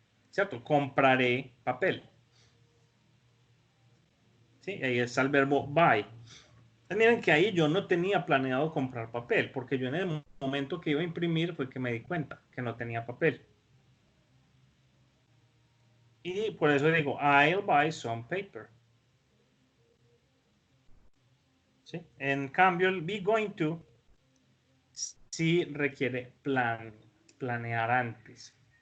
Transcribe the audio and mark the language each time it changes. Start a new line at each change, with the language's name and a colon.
Spanish: ¿Cierto? Compraré papel. ¿Sí? Ahí está el verbo buy. Entonces, miren que ahí yo no tenía planeado comprar papel, porque yo en el momento que iba a imprimir fue que me di cuenta que no tenía papel. Y por eso digo,
English: I'll buy some paper.
Spanish: ¿Sí? En cambio, el be going to sí requiere planear antes.